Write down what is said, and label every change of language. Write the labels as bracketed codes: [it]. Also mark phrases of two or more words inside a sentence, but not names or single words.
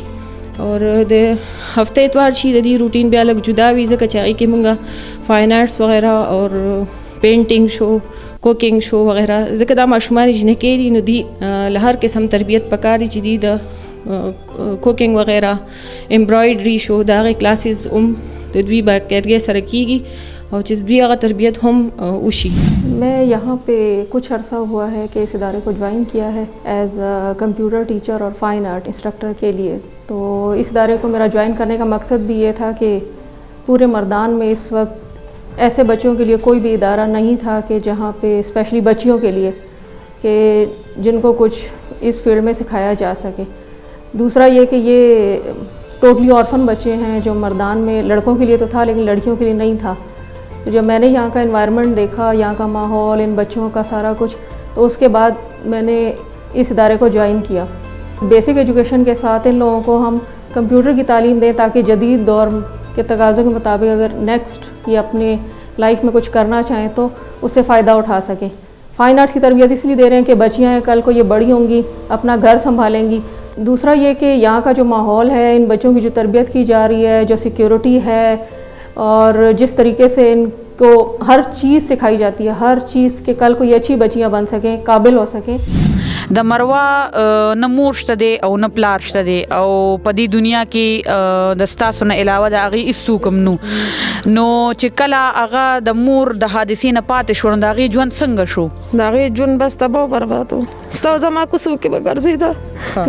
[ps] اور د هفته اتوار شي د دې روټین بیا لږ جدا وي، ځکه چې هغې کې مونږ [en] fine arts [ps] وغیره اور پینټینګ شو، کوکنګ شو وغیره، ځکه دا ماشومان جنکې دي نو دی له هر قسم تربیت پکار دي چې دی د کوکنګ وغیره، امبرایډري شو، د هغې کلاسز هم د دوی باقاعدګۍ سره کیږي اور چې دوی هغه تربیت هم وشي. [ur] میں یہاں پہ کچھ عرصہ ہوا ہے کہ اس ادارے کو جوائن کیا ہے [en] as computer teacher [ur] اور [en] fine art instructor [ur] کے لیے. تو اس ادارے کو میرا جوائن کرنے کا مقصد بھی یہ تھا کہ پورے مردان میں اس وقت ایسے بچوں کے لیے کوئی بھی ادارہ نہیں تھا کہ جہاں پہ اسپیشلی بچیوں کے لیے کہ جن کو کچھ اس فیلڈ میں سکھایا جا سکے. دوسرا یہ کہ یہ [en] totally orphan [ur] بچے ہیں، جو مردان میں لڑکوں کے لیے تو تھا لیکن لڑکیوں کے لیے نہیں تھا. تو جب میں نے یہاں کا انوائرنمنٹ دیکھا، یہاں کا ماحول، ان بچوں کا سارا کچھ، تو اس کے بعد میں نے اس ادارے کو جوائن کیا. [en] basic education [ur] کے ساتھ ان لوگوں کو ہم کمپیوٹر کی تعلیم دیں تاکہ جدید دور کے تقاضوں کے مطابق اگر نیکسٹ یہ اپنے لائف میں کچھ کرنا چاہیں تو اس سے فائدہ اٹھا سکیں. [en] fine arts [ur] کی تربیت اس لیے دے رہے ہیں کہ بچیاں ہیں، کل کو یہ بڑی ہوں گی، اپنا گھر سنبھالیں گی. دوسرا یہ کہ یہاں کا جو ماحول ہے، ان بچوں کی جو تربیت کی جا رہی ہے، جو سکیورٹی ہے اور جس طریقے سے ان کو ہر چیز سکھائی جاتی ہے، ہر چیز کے کل کو یہ اچھی بچیاں بن سکیں، قابل ہو سکیں. [ps] د مروه نه مور شته دی او نه پلار شته دی او په دې دنیا کې د ستاسو نه علاوه د هغې هېڅ کوم نو چې کله هغه د مور د حادثې نه پاتې شول نو د هغې ژوند څنګه شو؟ د هغې ژوند بس تباه و برباد و. ستا زما کوڅو کې به ګرځېده.